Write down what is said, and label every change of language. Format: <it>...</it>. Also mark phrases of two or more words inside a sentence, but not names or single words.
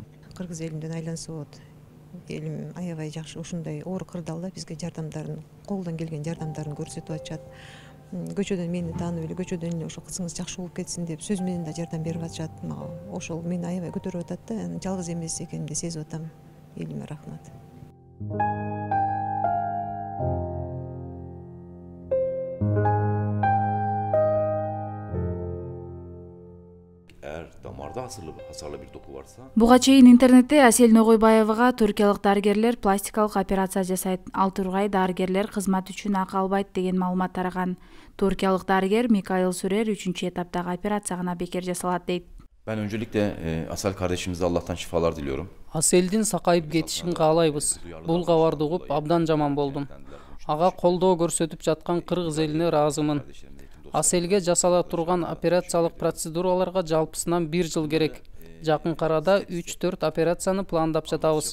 <ky>Кыргыз элимден айлансып болот. Элим аябай жакшы ушундай оор кырдаалда бизге жардамдарын, колдон келген жардамдарын көрсөтүп атышат. Көчөдөн мени таанып эле, көчөдөн эле ошо кызыңыз жакшы болуп кетсин деп сөз менен да жардам берип атышат. Ошол мени аябай көтөрүп атат да, жалгыз эмес экенимди сезип атам. Элиме рахмат.</ky> <tr>Damarda hasarlı bir doku varsa.</tr> <ky>Буга чейин интернетте Асель Ногойбаевага туркиялык дарыгерлер пластикалык операция жасайт, ал тургай дарыгерлер кызмат үчүн акы албайт деген маалымат тараган. Туркиялык дарыгер Микаил Сүрер 3-чү этаптагы операция гана бекер жасалат дейт.</ky> <tr>Ben öncelikle Asel kardeşimize Allah'tan şifalar diliyorum.</tr> <ky>Аселдин сакайып кетишин каалайбыз. Бул кабарды угуп абдан жаман болдум. Ага колдоо көрсөтүп жаткан кыргыз элине ыраазымын. Аселге жасала турган операциялык процедураларга жалпысынан 1 жыл керек. Жакын арада 3-4 операцияны пландап жатабыз.</ky>